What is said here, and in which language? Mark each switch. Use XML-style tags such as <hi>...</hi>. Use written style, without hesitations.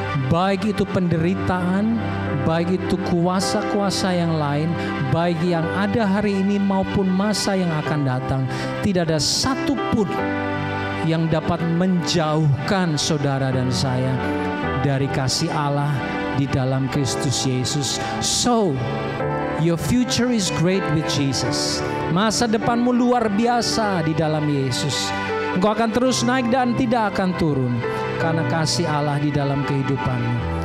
<id>Baik itu penderitaan, baik itu kuasa-kuasa yang lain, baik yang ada hari ini maupun masa yang akan datang, tidak ada satupun yang dapat menjauhkan saudara dan saya dari kasih Allah di dalam Kristus Yesus.</id> <en>So, your future is great with Jesus.</en> <id>Masa depanmu luar biasa di dalam Yesus. Engkau akan terus naik dan tidak akan turun karena kasih Allah di dalam kehidupanmu.</id>